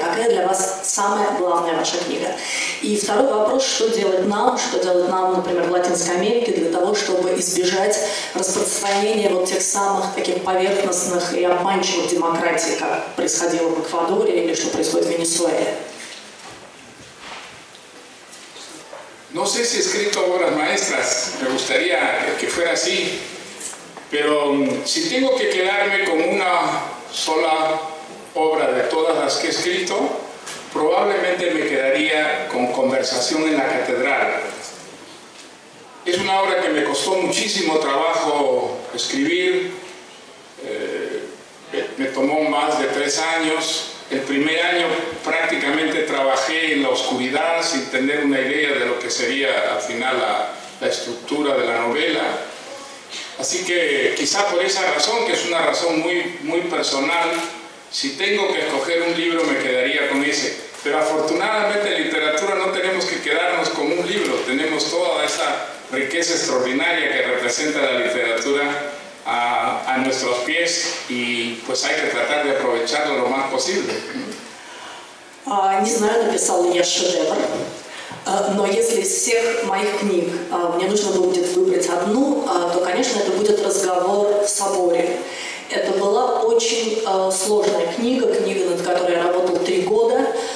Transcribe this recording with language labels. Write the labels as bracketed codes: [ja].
[ru] Какая для вас самая главная ваша книга? И второй вопрос. Что делать нам, например, в Латинской Америке, для того, чтобы избежать распространения вот тех самых таких поверхностных и обманчивых демократий, как происходило в Эквадоре или что происходит в Венесуэле? [es] No sé si he escrito obras maestras, me gustaría que fuera así, pero si tengo que quedarme con una sola obra de todas las que he escrito, probablemente me quedaría con Conversación en la Catedral. Es una obra que me costó muchísimo trabajo escribir, me tomó más de 3 años. El primer año prácticamente trabajé en la oscuridad sin tener una idea de lo que sería al final la estructura de la novela. Así que quizá por esa razón, que es una razón muy personal, si tengo que escoger un libro me quedaría con ese. Pero afortunadamente en literatura no tenemos que quedarnos con un libro, tenemos toda esa riqueza extraordinaria que representa la literatura a nuestros pies y pues hay que tratar de aprovecharlo lo más posible. [ru] Не знаю, написал ли я шедевр, но если из всех моих книг мне нужно будет выбрать одну, то, конечно, это будет «Разговор в соборе». Это была очень сложная книга, над которой я работал 3 года.